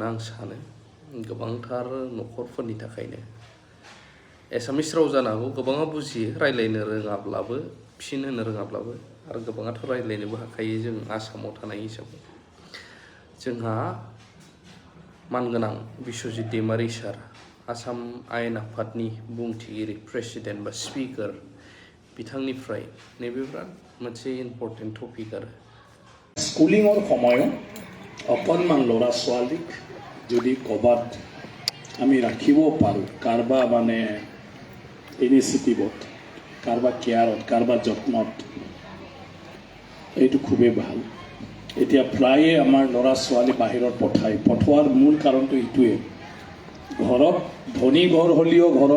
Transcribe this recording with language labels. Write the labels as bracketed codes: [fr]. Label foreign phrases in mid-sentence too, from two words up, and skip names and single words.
[brx] आं सानो गोबांथार न'खरफोरनि थाखायनो एसामिस राव जानो हागौ गोबाङा बुजियो रायलायनो रोङाब्लाबो फिन होनो रोङाब्लाबो आरो गोबाङाथ' रायलायनोबो हाखायो जों आसामाव थानाय हिसाबै जोंहा मानगोनां बिश्वजित दैमारि सार आसाम आयेन आफादनि बुंथिगिरि प्रेसिडेन्ट बा स्पिकार बिथांनिफ्राय नैबे बिराद मोनसे [en] important topic [brx] आरो [as] स्कुलिङৰ সময়ত অকণমান ল'ৰা ছোৱালীক যদি ক'বাত আমি ৰাখিব পাৰোঁ কাৰোবাৰ মানে ইনিচিয়েটিভত কাৰোবাৰ কেয়াৰত কাৰোবাৰ যত্নত এইটো খুবেই ভাল এতিয়া প্ৰায়ে আমাৰ ল'ৰা ছোৱালী বাহিৰত পঠোৱাৰ মূল কাৰণটো এইটোৱে ঘৰত ধনী ঘৰ হ'লেও ঘৰত